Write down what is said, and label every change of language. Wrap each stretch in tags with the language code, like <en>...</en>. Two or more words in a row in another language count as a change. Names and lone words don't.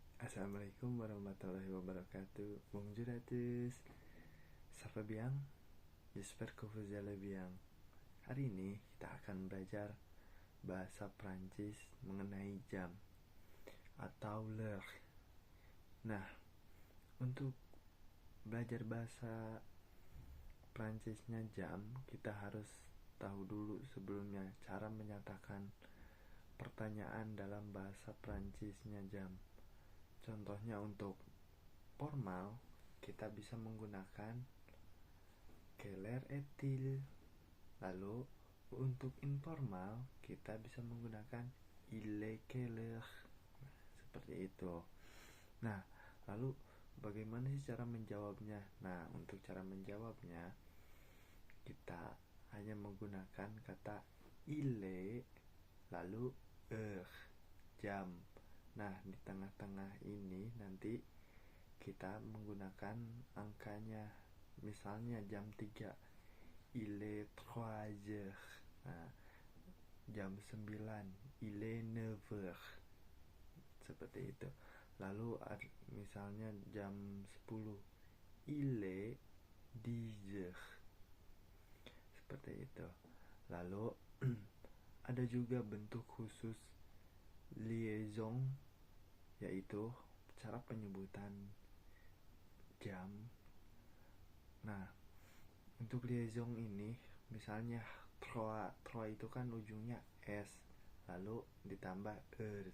<ar>السلام عليكم ورحمة الله وبركاته.</ar> <fr>Bonjour à tous. Ça va bien? J'espère que vous allez bien.</fr> <id>Hari ini kita akan belajar bahasa Prancis mengenai jam atau l'heure. Nah, untuk belajar bahasa Prancisnya jam, kita harus tahu dulu sebelumnya cara menyatakan pertanyaan dalam bahasa Prancisnya jam. Contohnya untuk formal, kita bisa menggunakan</id> <fr>quelle heure est-il?</fr> <id>Lalu untuk informal, kita bisa menggunakan</id> <fr>il est quelle heure?</fr> <id>Seperti itu. Nah, lalu bagaimana sih cara menjawabnya? Nah, untuk cara menjawabnya, kita hanya menggunakan kata</id> <fr>il est,</fr> <id>lalu heure, jam. Nah, di tengah-tengah ini nanti kita menggunakan angkanya. Misalnya jam 3,</id> <fr>il est 3 heures.</fr> <id>Nah, jam 9,</id> <fr>il est 9 heures.</fr> <id>Seperti itu. Lalu misalnya jam 10,</id> <fr>il est 10 heures.</fr> <id>Seperti itu. Lalu ada juga bentuk khusus liaison, yaitu cara penyebutan jam. Nah, untuk liaison ini misalnya trois itu kan ujungnya S, lalu ditambah heures.</id>